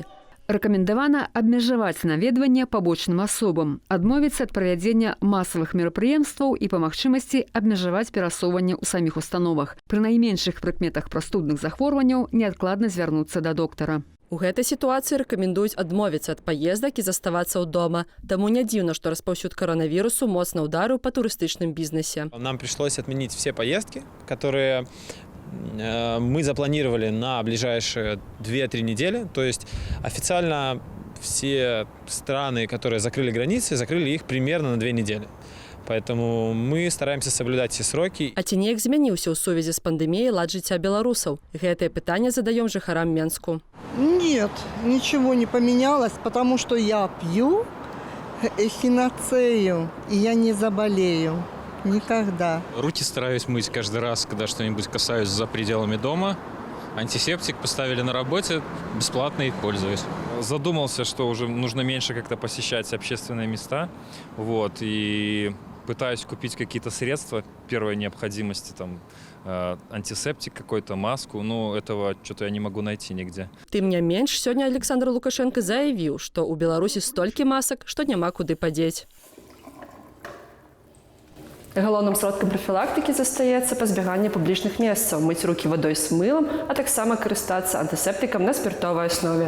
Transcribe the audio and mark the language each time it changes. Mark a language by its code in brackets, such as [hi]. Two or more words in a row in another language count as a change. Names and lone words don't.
[be] Рэкамендавана абмежаваць наведванне пабочным асобам, адмовіцца ад правядзення масавых мерапрыемстваў і па магчымасці абмежаваць перасоўванне ў саміх установах. Пры найменшых прыкметах прастудных захворванняў неадкладна звярнуцца да доктара. У гэтай сітуацыі рэкамендуюць адмовіцца ад паездак і заставацца ў дома. Таму не дзіўна, што распаўсюд коронавірусу моцна ўдарыў па турыстычным бізнесе. [ru] Нам пришлось отменить все поездки, которые мы запланировали на ближайшие 2-3 недели. То есть официально все страны, которые закрыли границы, закрыли их примерно на 2 недели. Поэтому мы стараемся соблюдать все сроки. [be] А ці неяк змяніўся ў сувязі з пандэміяй лад жыцця беларусаў? Гэтае пытанне задаём жыхарам Менску. [ru] Нет, ничего не поменялось, потому что я пью эхиноцею, и я не заболею. Никогда. Руки стараюсь мыть каждый раз, когда что-нибудь касаюсь за пределами дома. Антисептик поставили на работе, бесплатно их пользуюсь. Задумался, что уже нужно меньше как-то посещать общественные места. Вот, и пытаюсь купить какие-то средства первой необходимости, там, антисептик какой-то, маску, но этого что-то я не могу найти нигде. [be] Тым не менш, сёння Александр Лукашенко заявіў, што ў Беларусі столькі масак, што няма куды падзець. Галоўным сродкам прафілактыкі застаецца пазбяганне публічных месцаў, мыць рукі вадой з мылам, а таксама карыстацца антысептыкам на спіртовай аснове.